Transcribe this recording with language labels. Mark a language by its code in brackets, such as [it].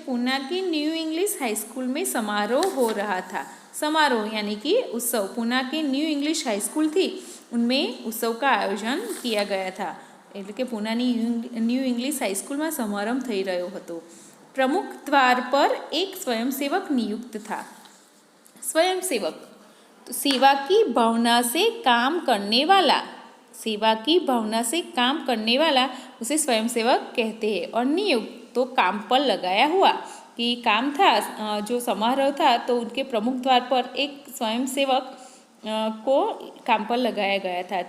[hi] पूना की new English high school में समारोह हो रहा था. समारोह यानी कि उत्सव. पूना के न्यू इंग्लिश हाई स्कूल थी, उनमें उत्सव का आयोजन किया गया था. [gu] એટલે કે પૂનાની ન્યૂ ઇંગ્લિશ હાઈસ્કૂલમાં સમારંભ થઈ રહ્યો હતો. [hi] प्रमुख द्वार पर एक स्वयंसेवक नियुक्त था. स्वयंसेवक तो सेवा की भावना से काम करने वाला. सेवा की भावना से काम करने वाला उसे स्वयंसेवक कहते हैं. और नियुक्त तो काम पर लगाया हुआ कि काम था, जो समारोह था तो उनके प्रमुख द्वार पर एक स्वयंसेवक को काम पर लगाया गया था.